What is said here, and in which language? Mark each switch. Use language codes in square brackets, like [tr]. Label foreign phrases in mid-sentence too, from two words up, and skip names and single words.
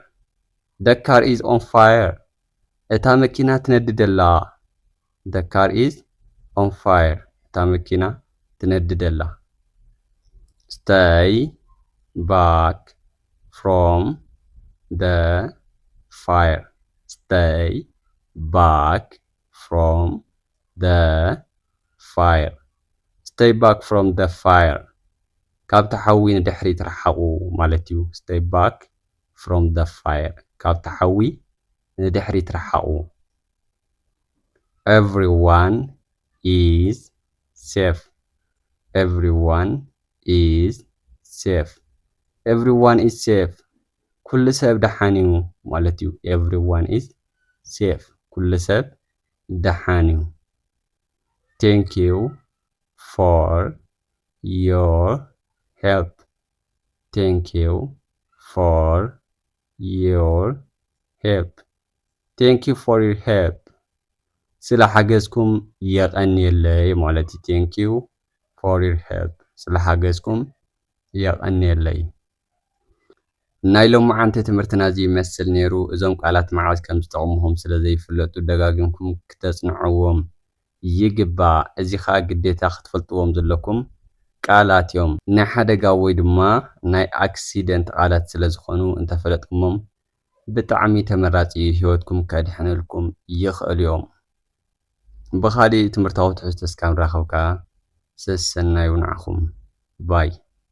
[en] The car is on fire. [ti] እታ መኪና ትነድድ ኣላ። [en] The car is on fire. [ti] እታ መኪና ትነድድ ኣላ። [en] Stay back from the fire. Stay back from the fire. Stay back from the fire. [ti] ካብቲ ሓዊ ንድሕሪት ርሓቑ ማለት እዩ። [en] Stay back from the fire. [ti] ካብቲ ሓዊ ንድሕሪት ርሓቑ. [en] Everyone is safe. Everyone is safe. Everyone is safe. [ti] ኩሉ ሰብ ደሓን እዩ ማለት እዩ። [en] Everyone is safe. [ti] ኩሉ ሰብ ደሓን እዩ. [en] Thank you for your help. Thank you for your help. Thank you for your help. [ti] ስለ ሓገዝኩም የቐኒየለይ ማለት እዩ። [en] Thank you for your help. [ti] ስለ ሓገዝኩም የቐኒየለይ። ናይ ሎማዓንቲ ትምህርትና እዚ ይመስል ነይሩ። እዞም ቃላት መዓዝ ከም ዝጠቕሙኹም ስለ ዘይፍለጡ ደጋጊምኩም ክተጽንዕዎም ይግባእ። እዚ ኸኣ ግዴታ ክትፈልጥዎም ዘለኩም ቃላት እዮም። ናይ ሓደጋ ወይ ድማ ናይ ኣክሲደንት ቃላት ስለ ዝኾኑ እንተፈለጥኩሞም ብጣዕሚ ተመራፂ ህይወትኩም ከድሕንልኩም ይኽእል እዮም። ብኻሊእ ትምህርታዊ ትሕዝቶ እስካብ ንራኸብካ ሰናይ ይሁንዓኹም ባይ